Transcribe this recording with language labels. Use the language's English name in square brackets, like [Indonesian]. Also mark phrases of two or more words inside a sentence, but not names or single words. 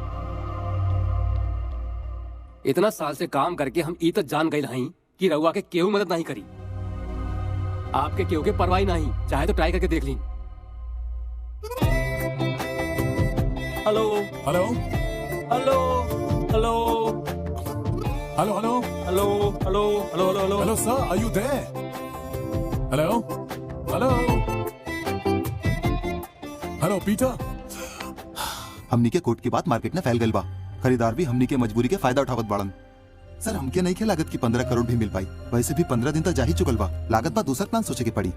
[Bhojpuri] इतना साल से काम करके हम ई तक जान गए नहीं कि रहुआ के केहू मदद नहीं करी। आपके केहू के परवाही नहीं, चाहे तो ट्राई करके देख ली। [English] हेलो हेलो hello hello hello hello hello hello hello hello hello sir, Are you there? hello hello hello Peter. [Bhojpuri] हमनी के कोर्ट की बात मार्केट में फैल गई बा। खरीदार भी हमनी के मजबूरी के फायदा उठावत बाड़न। सर हमके नहीं के लागत की 15 करोड़ भी मिल पाई। वैसे भी 15 दिन तक जा ही चुकल बा। लागत बा दूसरा प्लान सोचे के पड़ी।